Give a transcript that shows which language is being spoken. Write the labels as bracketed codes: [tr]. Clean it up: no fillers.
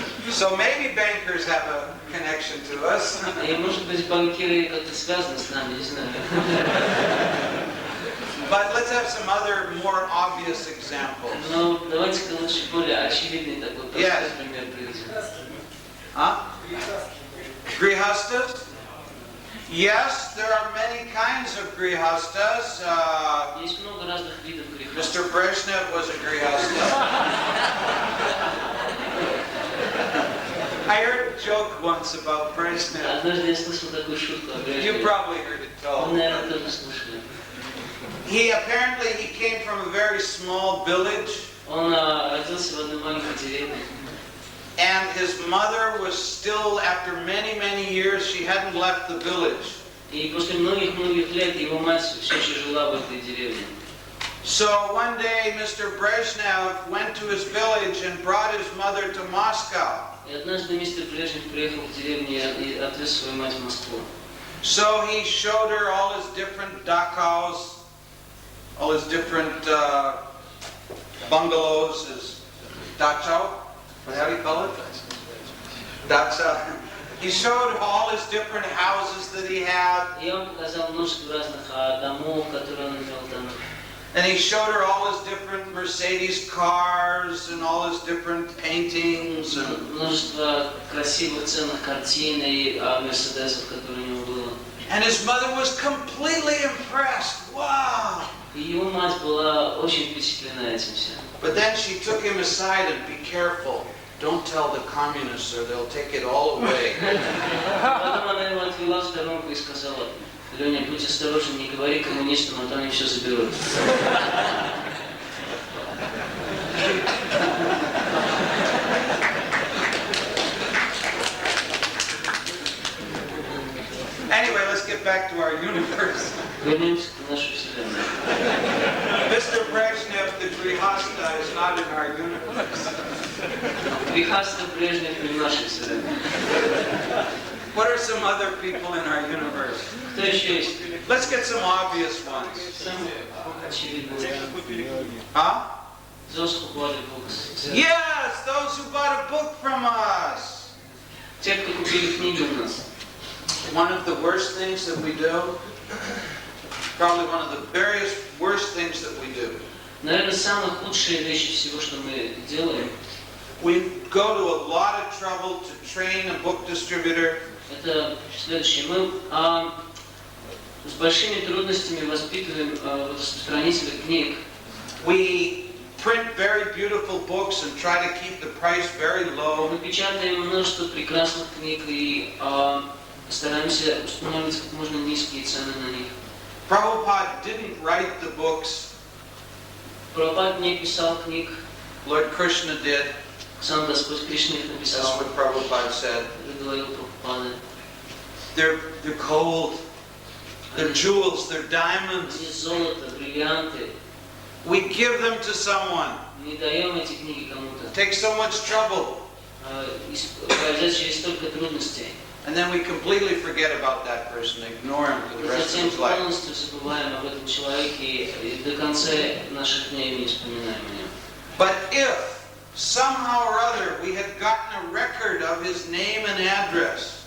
[en] So maybe bankers have a connection to us. [ru] И, может быть, банкиры как-то связаны с нами, не знаю. [en] But let's have some other more obvious examples. [ru] Но давайте-ка лучше более очевидный такой простой пример приведем. [en] Grihastas? Yes, there are many kinds of grihastas. [ru] Есть много разных видов греха. [en] Mr. Brezhnev was a grihasta. I heard a joke once about Brezhnev. [ru] Однажды я слышал такую шутку о Брежневе. [en] You probably heard it [ru] Вы, [en] told. [ru] наверное, тоже слышали. [en] He came from a very small village. [ru] Он родился в одной маленькой деревне. [en] And his mother was still, after many, many years, she hadn't left the village. [ru] И после многих лет его мать все еще жила в этой деревне. [en] So one day, Mr. Brezhnev went to his village and brought his mother to Moscow. [ru] И однажды мистер Брежнев приехал в деревню и отвез свою мать в Москву. [en] So he showed her all his different dachau, all his different bungalows, his dachau. How do you call it? Dacha. He showed all his different houses that he had. [ru] И он показал множество разных домов, которые он имел там. [en] And he showed her all his different Mercedes cars and all his different paintings. [ru] Множество красивых ценных картин и мерседесов, которые у него было. [en] And his mother was completely impressed. Wow! [ru] И его мать была очень впечатлена этим всем. [en] But then she took him aside and be careful. Don't tell the communists or they'll take it all away. [ru] Потом она его отвела в сторонку и сказала: Леня, будь осторожен, не говори коммунистам, а то они все заберут. [en] Anyway, let's get back to our universe. [ru] Вернемся к нашей вселенной. [en] Mr. Brezhnev, the Grihasta, is not in our universe. [ru] Грехастов Брежнев не в нашей вселенной. [en] What are some other people in our universe? [ru] Кто еще есть? [en] Let's get some obvious ones. [ru] Самые очевидные. [en] Huh? Those who bought books. Yes, those who bought a book from us. [ru] Те, кто купили книги у нас. [en] One of the worst things that we do, probably one of the various worst things that we do. [ru] Наверное, самые худшие вещи всего, что мы делаем. [en] We go to a lot of trouble to train a book distributor. [ru] Это следующее. Мы с большими трудностями воспитываем распространителя книг. [en] We print very beautiful books and try to keep the price very low. [ru] Мы печатаем множество прекрасных книг и стараемся устанавливать как можно низкие цены на них. [en] Prabhupada didn't write the books. [ru] Прабхупада не писал книг. [en] Lord Krishna did. [ru] Сам Господь Кришна их [en] That's [ru] написал. [en] what Prabhupada said. [ru] Это говорил Прабхупада. [en] They're gold. They're jewels. They're diamonds. [ru] Они золото, бриллианты. [en] We give them to someone. [ru] Мы даем эти книги кому-то. [en] It takes so much trouble. [ru] Пройдя через столько трудностей. [en] And then we completely forget about that person, ignore him for the rest of [ru] Затем [en] his life. [ru] полностью забываем об этом человеке и до конца наших дней не вспоминаем о нем. [en] But if somehow or other we had gotten a record of his name and address,